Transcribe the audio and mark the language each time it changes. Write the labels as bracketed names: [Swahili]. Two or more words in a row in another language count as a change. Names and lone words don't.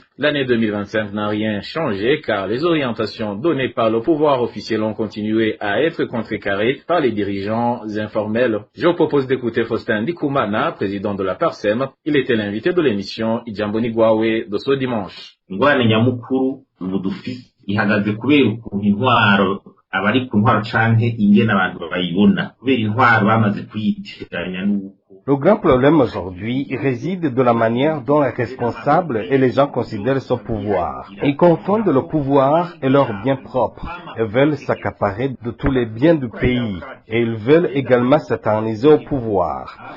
[French] L'année 2025 n'a rien changé car les orientations données par le pouvoir officiel ont continué à être contrecarrées par les dirigeants informels. Je vous propose d'écouter Faustin Ndikumana, président de la Parsem. Il était l'invité de l'émission Ijamboni Gwawe de ce dimanche. [Rundi] Ingorane nyamukuru ubu dufise ihagaze kubera ukuntu intwaro abari ku ntwaro canke ingene abantu bayibona kubera intwaro bamaze kuyitiranya n'uko. [French] Le grand problème aujourd'hui réside de la manière dont les responsables et les gens considèrent ce pouvoir. Ils confondent le pouvoir et leurs biens propres et veulent s'accaparer de tous les biens du pays. Et ils veulent également s'éterniser au pouvoir.